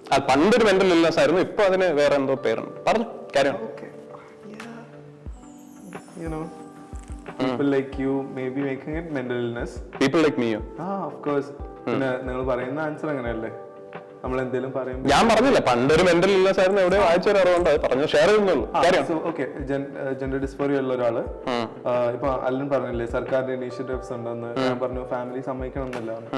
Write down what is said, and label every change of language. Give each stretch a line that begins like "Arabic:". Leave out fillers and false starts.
Malayalam: പണ്ടൊരു mental illness ആയിരുന്നു, ഇപ്പൊ അതിന് വേറെ എന്തോ പേരുണ്ട്. പറഞ്ഞു കാര്യം.
English: You know, people like you may be making it mental illness. People like me. Of course.
Malayalam: പിന്നെ നിങ്ങൾ പറയുന്ന ആൻസർ അങ്ങനെയല്ലേ, നമ്മൾ എന്തെങ്കിലും പറയുമ്പോൾ. ഞാൻ പറഞ്ഞില്ല പണ്ടൊരു മെന്റൽ ഇൽനെസ് ആയിരുന്നു, എവിടെ വായിച്ച ഒരു അറിവുണ്ട്, പറഞ്ഞു ഷെയർ ചെയ്യുന്നുള്ളൂ. ഓക്കെ, ജെൻഡർ ഡിസ്ഫോറിയ ഉള്ള ഒരാള് ഇപ്പൊ അല്ലൻ പറഞ്ഞില്ലേ സർക്കാരിന്റെ ഇനീഷ്യേറ്റീവ്സ് ഉണ്ടെന്ന്, ഞാൻ പറഞ്ഞു ഫാമിലി സമ്മതിക്കണം എന്നല്ല.